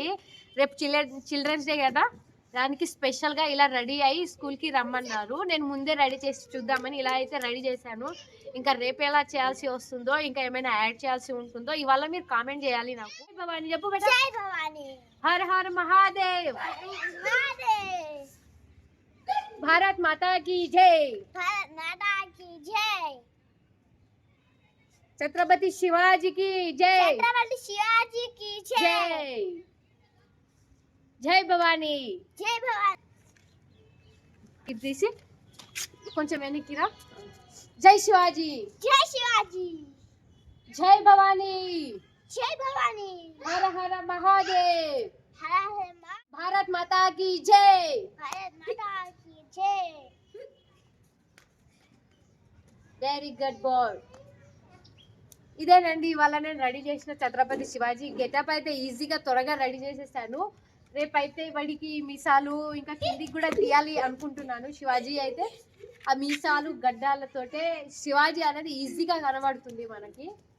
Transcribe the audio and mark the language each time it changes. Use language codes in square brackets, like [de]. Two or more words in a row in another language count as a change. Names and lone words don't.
[te] రేపు చిల్డ్రన్స్ డే కదా, దానికి స్పెషల్గా ఇలా రెడీ అయ్యి స్కూల్కి రమ్మన్నారు. నేను ముందే రెడీ చేసి చూద్దామని ఇలా అయితే రెడీ చేశాను. ఇంకా రేపు ఎలా చేయాల్సి వస్తుందో, ఇంకా ఏమైనా యాడ్ చేయాల్సి ఉంటుందో ఇవాళ మీరు కామెంట్ చేయాలి నాకు. భవాని చెప్పు బేటా. [hi] जय भवानी. हर हर महादेव. भारत माता की जय. भारत माता की जय. छत्रपति शिवाजी की जय. छत्रपति शिवाजी की जय. जय जय भवानी. जय भवानी. [te] ఇది తీసి కొంచెం వెనక్కిరా. [hi] जय शिवाजी. जय शिवाजी. जय भवानी. जय भवानी. हर हर महादेव. हर हर भारत माता की जय. भारत माता की जय. [en] very good boy. [te] ఇదేనండి ఇవాళ నేను రెడీ చేసిన ఛత్రపతి శివాజీ గెటప్. అయితే ఈజీగా త్వరగా రెడీ చేసేసాను. రేపైతే వాడికి మీసాలు ఇంకా కిందికి కూడా తీయాలి అనుకుంటున్నాను. శివాజీ అయితే ఆ మీసాలు గడ్డాలతోటే శివాజీ అనేది ఈజీగా కనబడుతుంది మనకి.